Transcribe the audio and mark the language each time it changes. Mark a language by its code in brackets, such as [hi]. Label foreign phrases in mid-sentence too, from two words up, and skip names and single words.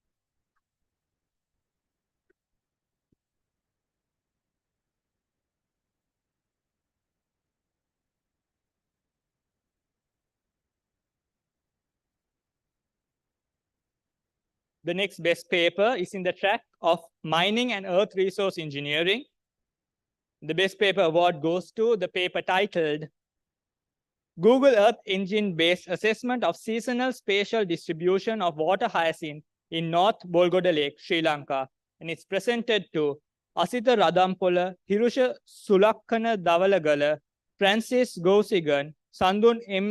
[en] The next best paper is in the track of Mining and Earth Resource Engineering. The best paper award goes to the paper titled Google Earth Engine-Based Assessment of Seasonal Spatial Distribution of Water Hyacinth in North Bolgoda Lake, Sri Lanka. And it's presented to Asita Radampola, Hirusha Sulakkana Davalagala, Francis Gousigan, Sandun M.